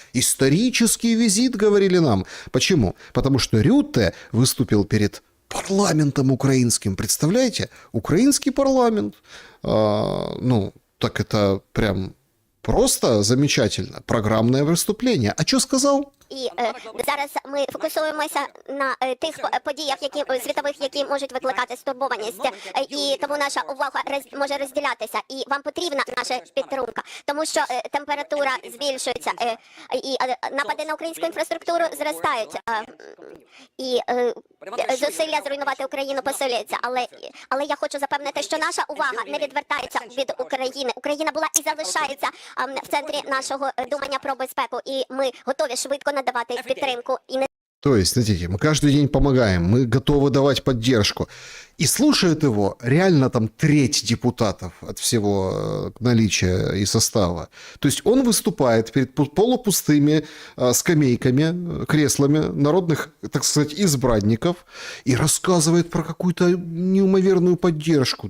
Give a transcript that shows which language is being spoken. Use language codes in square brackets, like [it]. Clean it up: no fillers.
[ru] Исторический визит, говорили нам. Почему? Потому что Рютте выступил перед парламентом украинским, представляете? Украинский парламент. Ну, так это прям просто замечательно. Программное выступление. А что сказал? [uk] І зараз ми фокусуємося на тих подіях, світових, які можуть викликати стурбованість. І тому наша увага може розділятися. І вам потрібна наша підтримка. Тому що температура збільшується. І напади на українську інфраструктуру зростають. І зусилля зруйнувати Україну посилюються. Але я хочу запевнити, що наша увага не відвертається від України. Україна була і залишається в центрі нашого думання про безпеку. І ми готові швидко надавать их підтримку. [ru] То есть, смотрите, мы каждый день помогаем, мы готовы давать поддержку. И слушает его реально там треть депутатов от всего наличия и состава. То есть он выступает перед полупустыми скамейками, креслами народных, так сказать, избранников и рассказывает про какую-то неимоверную поддержку.